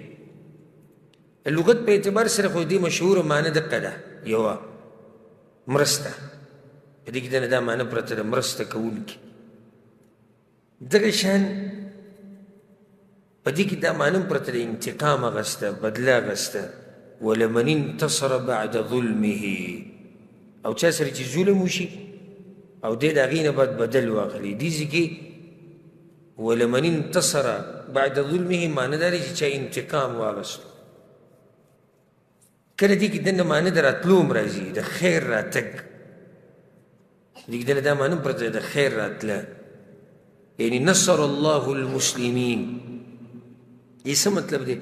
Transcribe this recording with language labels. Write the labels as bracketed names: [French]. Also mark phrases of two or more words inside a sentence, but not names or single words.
[Pashto] لغت په اعتبار سره خو دې مشهوره معنی دقه ده، یوه مرسته، په دې کې دنه دا معنی پرته ده مرسته کوونکی. دغه شان په دې کې دا معنی پرته ده انتقام اخیسته، بدله اخیسته. [Arabic] ولمن انتصر بعد ظلمه، [Pashto] او چا سره چې ظلم وشي او دی د هغې نه باید بدل واخلي. دې ځای کې [Arabic] ولمن انتصر بعد ظلمه [Pashto] معنی دا دی چې چا انتقام واخیستو. کله دې کې دنه معنی د راتلو هم راځي، د خیر راتګ. دې کې دنه دا معنی پرته ده د خیر راتله، یعنی [Arabic] نصر الله المسلمین. [Pashto] یې څه مطلب دی؟